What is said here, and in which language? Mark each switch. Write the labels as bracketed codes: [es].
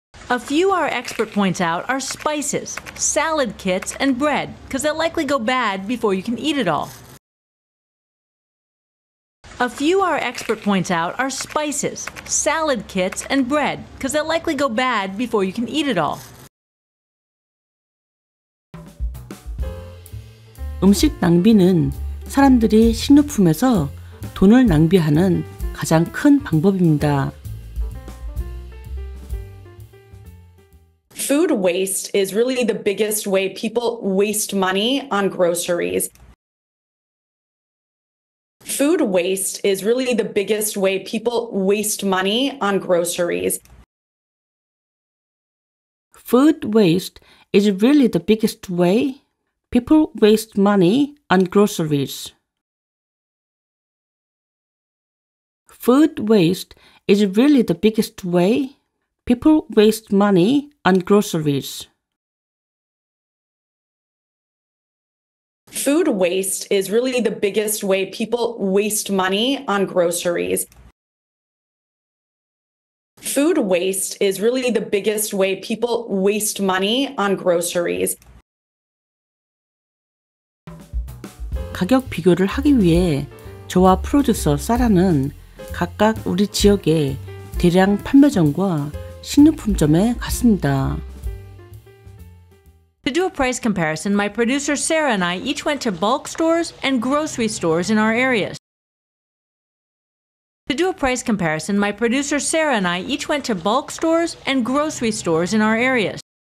[en] A few our expert points out are spices, salad kits, and bread, because they'll likely go bad before you can eat it all. A few our expert points out are spices, salad kits, and bread, because they'll likely go bad before you can eat it all. [ko] 음식 낭비는 사람들이 식료품에서 돈을 낭비하는 가장 큰 방법입니다. [en] Food waste is really the biggest way people waste money on groceries. Food waste is really the biggest way people waste money on groceries. Food waste is really the biggest way people waste money on groceries. Food waste is really the biggest way people waste money on groceries. Food waste is really the biggest way people waste money on groceries. Food waste is really the biggest way people waste money on groceries. [ko] 가격 비교를 하기 위해 저와 프로듀서 사라는 각각 우리 지역의 대량 판매점과 식료품점에 갔습니다. [en] To do a price comparison, my producer Sarah and I each went to bulk stores and grocery stores in our areas. To do a price comparison, my producer Sarah and I each went to bulk stores and grocery stores in our areas.